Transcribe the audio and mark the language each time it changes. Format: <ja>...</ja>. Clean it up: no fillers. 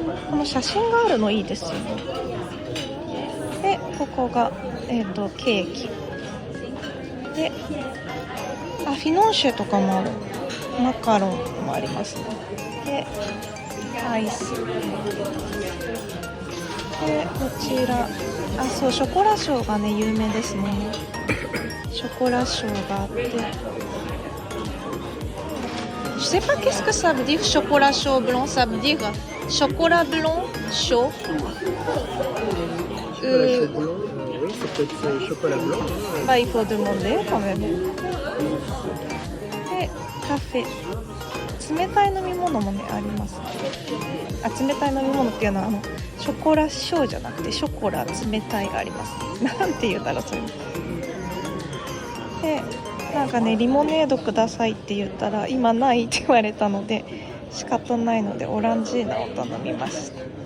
<ja>この写真があるのいいですよね。で、ここが、ケーキで、フィノンシェとかもある。マカロンもありますね。で、アイスで、こちらそう、ショコラショーがね有名ですね。</ja> <fr>ショコラショーがあって、 Je sais pas qu'est-ce que ça veut dire chocolat chaud blanc, ça veut dire chocolat blanc chaud. Oui, c'est peut-être chocolat blanc. Il faut demander quand même.</fr> <ja>で、カフェ。冷たい飲み物もねあります。冷たい飲み物っていうのはショコラショーじゃなくてショコラ冷たいがあります。なんて言うんだろうそれ。で、なんかねリモネードくださいって言ったら今ないって言われたので仕方ないのでオランジーナを頼みました。</ja>